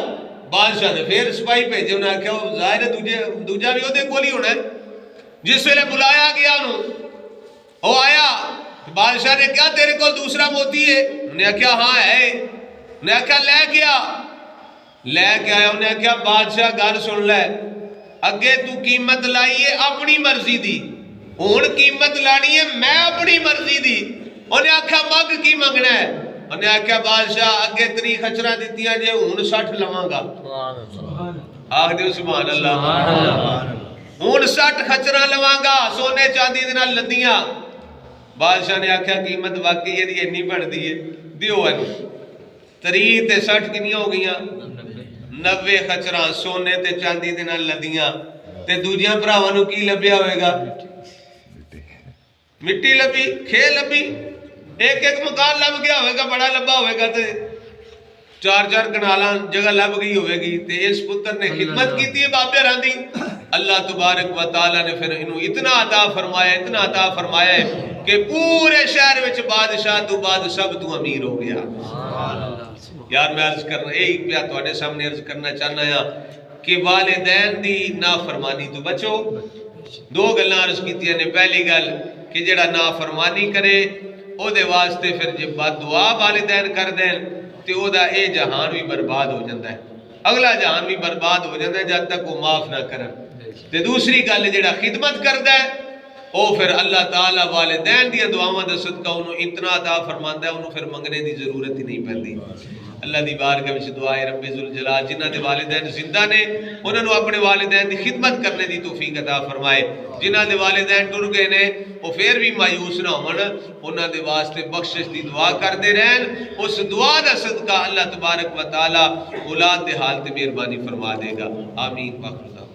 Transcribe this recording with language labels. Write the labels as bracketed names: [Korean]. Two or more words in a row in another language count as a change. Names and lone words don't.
[Punjabi] بادشاہ نے پھر سپاہی بھیجے، انہوں نے آخیا وہ ظاہر ہے دوجا بھی وہ کول ہی ہونا ہے۔ جس ویلے بلایا گیا انہوں وہ آیا، بادشاہ نے کیا تیرے کول دوسرا موتی ہے؟ انہوں نے کہا ہاں ہے۔ انہوں نے کہا لے کے آیا، انہوں نے کہا بادشاہ گل سن لے، اگے تو قیمت لائی ہے اپنی مرضی دی، ہن قیمت لانی ہے میں اپنی مرضی دی۔ انہوں نے کہا مگ کی منگنا ہے؟ انہوں نے کہا بادشاہ اگے 3 خچراں دتیاں جے، ہن 60 لواں گا۔ آکھ دیو سبحان اللہ۔ ہن 60 خچراں لواں گا، سونے چاندی دے نال لدیاں۔ بادشاہ نے آکھیا قیمت واقعی یہ اتنی بڑھدی ہے، دیو اینو۔ 3 تے 60 کنیاں ہو گئیاں؟ 90 خچراں سونے تے چاندی دے نال لدیاں۔ تے دوجیاں بھراواں نو کی لبیا ہوئے گا؟ مٹی لبی، کھے لبی، ایک مکان لب گیا ہوئے گا، بڑا لبا ہوئے گا تے 4 کنالاں جگہ لب گئی ہوئے گی۔ تے اس پتر نے خدمت کی تھی بابے راندی، [Arabic] اللہ تبارک و تعالیٰ [Punjabi] نے پھر انہوں اتنا عطا فرمایا ہے کہ پورے شہر وچ بادشاہ تو بعد سب تو امیر ہو گیا۔ یار میں عرض کرنا ایک پیا تواڈے سامنے عرض کرنا چاہنا ہے کہ والدین دی نافرمانی تو بچو۔ 2 گلاں عرض کیتیاں نے، پہلی گل کہ جڑا نافرمانی کرے او دے واسطے پھر جے بد دعا والدین کر دین تے او دا اے جہان بھی برباد [Urdu] ہو جاتا ہے، [Punjabi] اگلا جہان بھی برباد [Urdu] ہو جاتا ہے [Punjabi] جب تک وہ معاف نہ کرن۔ تے دوسری گل جڑا خدمت کردا ہے او پھر اللہ تعالیٰ والدین دیا دعاواں دا صدقہ انہوں اتنا عطا فرماندا ہے، انہوں پھر منگنے دی ضرورت ہی نہیں پیندی۔ اللہ دی بارگاہ وچ دعا ہے رب ذوالجلال جنہاں دے والدین زندہ نے انہاں نو اپنے والدین دی خدمت کرنے دی توفیق عطا فرمائے، جنہاں دے والدین ٹر گئے نے وہ پھر بھی مایوس نہ ہون، انہاں دے واسطے بخشش دی دعا کردے رہن، اس دعا دا صدقہ [Arabic] اللہ تبارک و تعالی [Punjabi] اولاد دے حال تے مہربانی فرما دے گا۔ آمین۔